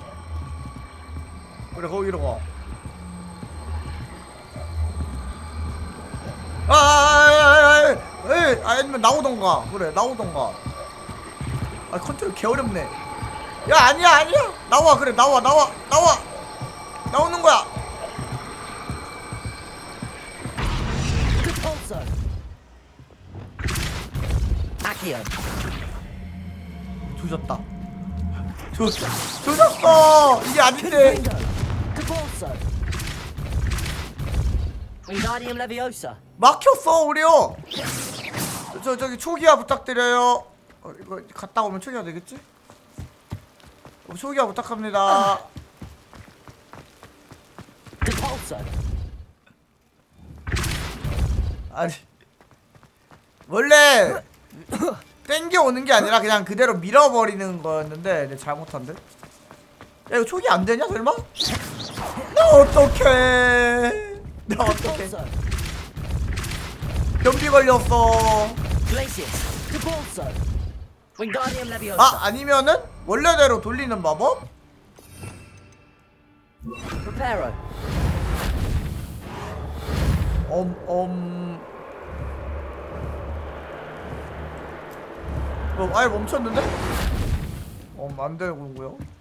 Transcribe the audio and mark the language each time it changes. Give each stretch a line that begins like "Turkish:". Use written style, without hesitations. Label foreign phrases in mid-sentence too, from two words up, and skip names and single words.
Korean: 그래 거기로 가. 아니면 나오던가. 그래 나오던가. 아 컨트롤 개 어렵네. 야 아니야 나와. 그래 나와 나오는 거야.
English: Repulsor. Accio.
Korean: 조졌다. 조졌어. 이게 아닌데.
English: Repulsor. Wingardium Leviosa.
Korean: 막혔어 우리요. 저기 초기화 부탁드려요. 이거 갔다 오면 초기화 되겠지? 초기화 부탁합니다.
English: Repulsor.
Korean: 아니 원래 땡겨 오는 게 아니라 그냥 그대로 밀어버리는 거였는데 내가 잘못한 듯. 야 이거 초기 안 되냐 설마? 나 어떡해. 나 어떡해. 변비 걸렸어.
English: Repulsor. Wingardium Leviosa.
Korean: 아 아니면은 원래대로 돌리는 마법?
English: Preparo.
Korean: 아예 멈췄는데? 안 되고요.